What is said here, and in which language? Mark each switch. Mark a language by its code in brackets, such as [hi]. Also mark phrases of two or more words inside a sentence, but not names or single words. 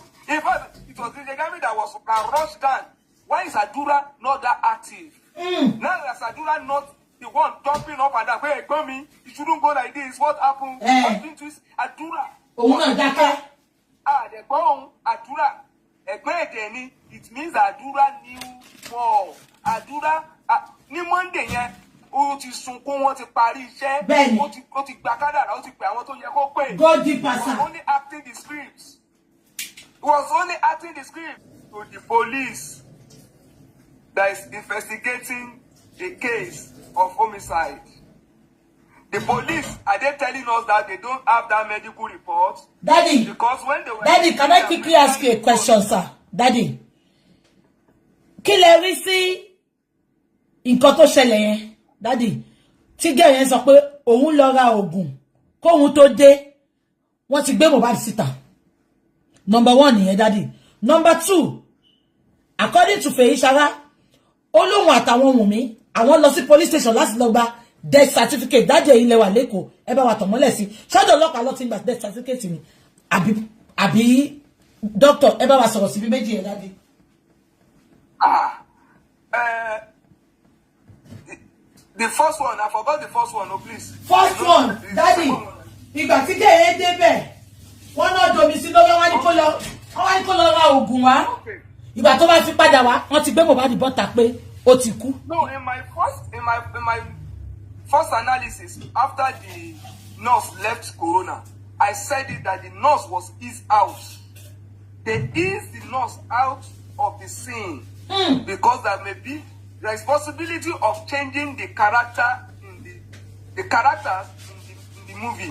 [en] In fact, it was DJ Bami that was rushed down. Why is Adura not that active? Now is Adura not the one jumping up and down? Hey, Gomi, you shouldn't go like this. What happened? Adura. The bomb, Adura. It means Adura knew more. Adura, ni Monday, yeah. [yo] O ti sunkún wọ́n ti parí iṣẹ́. O ti gba kádàrá, o ti pè àwọn tó yẹ kó pè. [en] God deeper, sir. He was only acting the script. He was only acting the script to the police that is investigating a case of homicide. The police, are they telling us that they don't have that medical report? Daddy, because when they were can I quickly ask you a question, sir? Daddy, [yo] kí lẹ rí sí nǹkan tó ṣẹlẹ̀ yẹn? Daddy, tí gẹ̀ yẹn sọ pé òun lọ ra oògùn kóhun tó dé, wọ́n ti gbé Mohbad síta. Number 1 nìyẹn, [en] Daddy. Number 2, according to Feyisara, [yo] Olóhun àtàwọn Wùnmí, àwọn lọ sí police station láti lọ gba [en] death certificate. [yo] Daddy ilé wa leko, ẹ bá wa tàn mọ́lẹ̀ sí. Ṣọ́dọ̀ ọlọ́pàá ló ti gba [en] death certificate [yo] ni. Àbí doctor, ẹ bá wa sọ̀rọ̀ sí bí méjì yẹn, Daddy. [en] The first one, I forgot the first one, oh please. First one, Daddy. [yo] Ìgbà tí gẹ̀ yẹn débẹ̀, wọ́n náà domi sí lọ́wọ́, wọ́n ní kó lọ ra oògùn wá. Ìgbà tó bá fi padà wá, wọ́n ti gbé Mohbad bọ́ta pé ó ti kú. [en] No, in my first analysis, after the nurse left Corona, I said it that the nurse was eased out. They eased the nurse out of the scene because there may be responsibility of changing the character in the characters in the movie.